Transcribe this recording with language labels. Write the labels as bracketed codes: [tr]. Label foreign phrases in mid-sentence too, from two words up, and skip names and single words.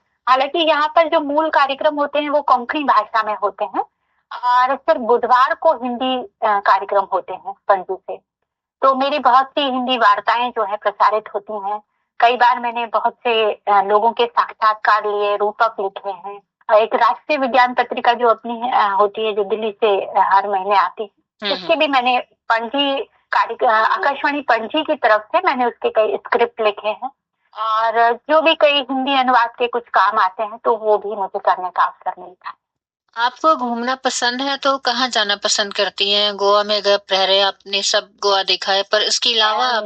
[hi] हालांकि यहाँ पर जो मूल कार्यक्रम होते हैं वो कोंकणी भाषा में होते हैं और सिर्फ बुधवार को हिंदी कार्यक्रम होते हैं पणजी से। तो मेरी बहुत सी हिंदी वार्ताएं जो है प्रसारित होती हैं। कई बार मैंने बहुत से लोगों के साक्षात्कार लिए, रूपक लिखे हैं। एक राष्ट्रीय विज्ञान पत्रिका जो अपनी होती है, जो दिल्ली से हर महीने आती है, उसके भी मैंने पणजी आकाशवाणी पणजी की तरफ से मैंने उसके कई स्क्रिप्ट लिखे हैं और जो भी कई हिंदी अनुवाद के कुछ काम आते हैं तो वो भी मुझे करने का अवसर मिलता है। आपको घूमना पसंद है तो कहाँ जाना पसंद करती हैं? गोवा में अगर रह रहे, आपने सब गोवा देखा है, पर इसके अलावा आप